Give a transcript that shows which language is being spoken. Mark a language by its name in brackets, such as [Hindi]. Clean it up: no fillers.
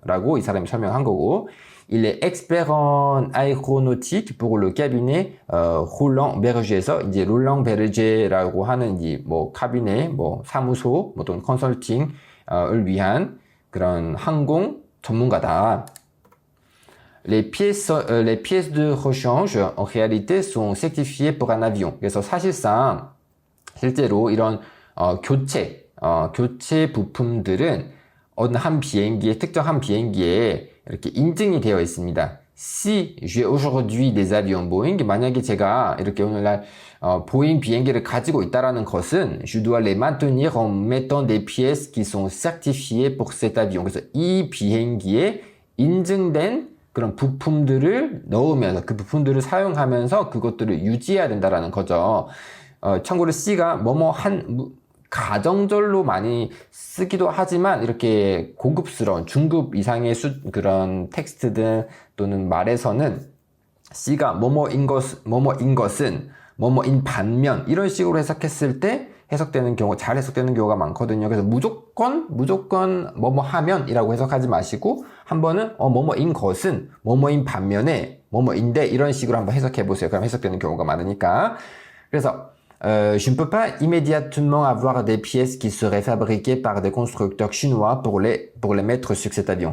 [Korean] 라고 이 사람이 설명한 거고, [French] il est expert en aéronautique pour le cabinet Roland Berger [Korean] 에서, 이제 롤랑 베르제라고 하는 이 뭐 카비넷, 뭐 사무소, 뭐 또는 컨설팅을 위한 그런 항공 전문가다. [French] Les pièces de rechange en réalité sont certifiées pour un avion. [Korean] 그래서 사실상 실제로 이런 교체 부품들은 어느 한 비행기에, 특정한 비행기에 이렇게 인증이 되어 있습니다. [French] Si j'ai aujourd'hui des avions Boeing, [Korean] 만약에 제가 이렇게 오늘날 보잉 비행기를 가지고 있다라는 것은 [French] je dois les maintenir en mettant des pièces qui sont certifiées pour cet avion. [Korean] 그래서 이 비행기에 인증된 그런 부품들을 넣으면서, 그 부품들을 사용하면서 그것들을 유지해야 된다라는 거죠. 참고로 C가 가정절로 많이 쓰기도 하지만, 이렇게 고급스러운 중급 이상의 그런 텍스트든 또는 말에서는 C가 뭐뭐인 것은 뭐뭐인 반면, 이런 식으로 해석했을 때 잘 해석되는 경우가 많거든요. 그래서 무조건 뭐뭐 하면이라고 해석하지 마시고, 한 번은 뭐뭐인 것은 뭐뭐인 반면에 뭐뭐인데, 이런 식으로 한번 해석해 보세요. 그럼 해석되는 경우가 많으니까. [French] 그래서 je ne peux pas immédiatement avoir des pièces qui seraient fabriquées par des constructeurs chinois pour les mettre sur cet avion.